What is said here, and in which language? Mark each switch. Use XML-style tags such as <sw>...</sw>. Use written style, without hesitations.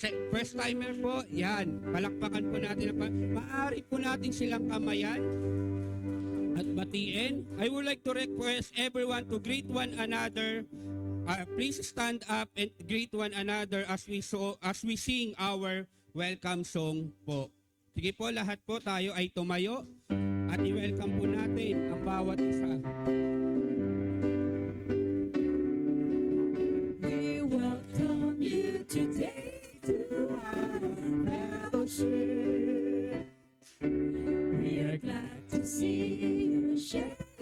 <tl>First timer po, yan. Palakpakan po natin. Maaari po natin silang kamayan at batiin.</tl> <en>I would like to request everyone to greet one another. Please stand up and greet one another as we sing our welcome song po.</en> <tl>Sige po, lahat po tayo ay tumayo at i-welcome po natin ang bawat isa.</tl> <en>We welcome you today to our fellowship. We are glad to see you share</en>